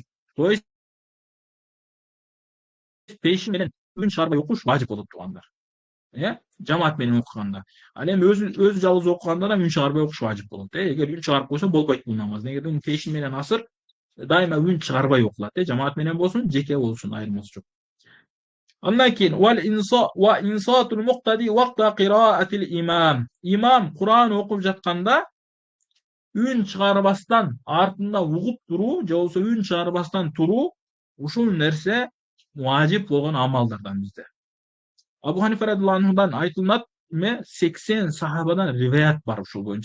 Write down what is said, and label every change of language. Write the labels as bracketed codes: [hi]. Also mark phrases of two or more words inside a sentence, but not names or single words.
[ky] То есть пешин менен үн чыгарбай окуш важип болот туугандар. Жамаат менен окуганда. Ал эми өзү жалгыз окуганда да үн чыгарбай окуш важип болот. Эгер үн чыгарып койсо болбойт бул намаз. Негеден пешин менен асыр дайыма үн чыгарбай окулат. Жамаат менен болсун, жеке болсун, айырмасы жок. Андан кийин [ar] وإنصات المقتدي وقت قراءة الإمام. [ky] Имам Кур'ан окуп жатканда үн чыгарбастан артында угуп туруу, же болбосо үн чыгарбастан туруу ушул нерсе важип болгон амалдардан бизде. Абу Ханифа [ar] رضي الله عنه [ky] айтылат, 80 сахабадан риваят бар ушул боюнча.